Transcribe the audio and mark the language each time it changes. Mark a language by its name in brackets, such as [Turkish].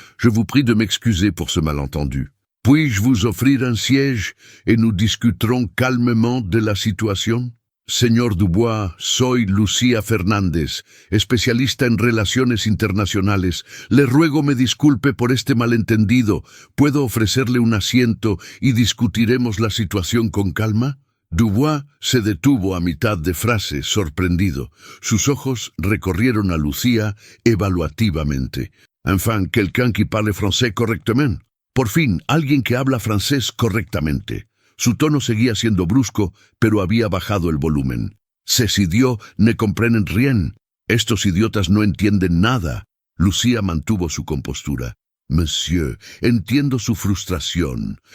[French] Je vous prie de m'excuser pour ce malentendu. Puis-je vous offrir un siège et nous discuterons calmement de la situation? [Spanish] Señor Dubois, soy Lucía Fernández, especialista en relaciones internacionales. Le ruego me disculpe por este malentendido. ¿Puedo ofrecerle un asiento y discutiremos la situación con calma? Dubois se detuvo a mitad de frase, sorprendido. Sus ojos recorrieron a Lucía evaluativamente. [French] Enfin, quelqu'un qui parle français correctement. [Spanish] Por fin, alguien que habla francés correctamente. Su tono seguía siendo brusco, pero había bajado el volumen. [French] «Ces idiots ne comprennent rien». [Spanish] Estos idiotas no entienden nada. Lucía mantuvo su compostura. «Monsieur, entiendo su frustración.